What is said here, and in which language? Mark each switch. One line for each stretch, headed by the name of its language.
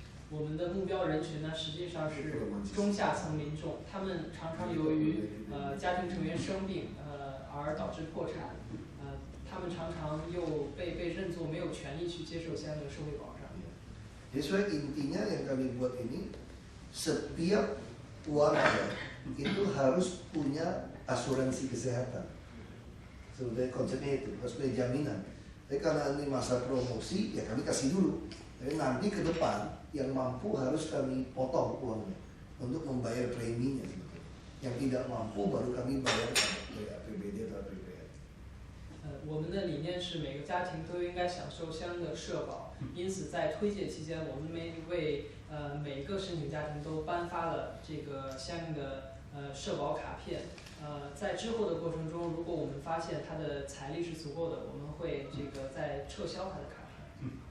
Chinese: 我们的目标人群呢，实际上是中下层民众，他们常常由于家庭成员生病而导致破产，他们常常又被认作没有权利去接受相应的社会保障。
Indonesian: Jadi sebenarnya intinya yang kami buat ini, setiap warga itu harus punya asuransi kesehatan. Sebetulnya konsepnya itu, harus punya jaminan. Tapi karena ini masa promosi, ya kami kasih dulu. Tapi nanti ke depan, yang mampu harus kami potong uangnya untuk membayar preminya. Yang tidak mampu baru kami bayar dari APBD atau APBN.
Chinese: 我们的理念是每个家庭都应该享受相应的社保，因此在推介期间，我们为每个申请家庭都颁发了这个相应的社保卡片。在之后的过程中，如果我们发现他的财力是足够的，我们会这个再撤销他的卡片。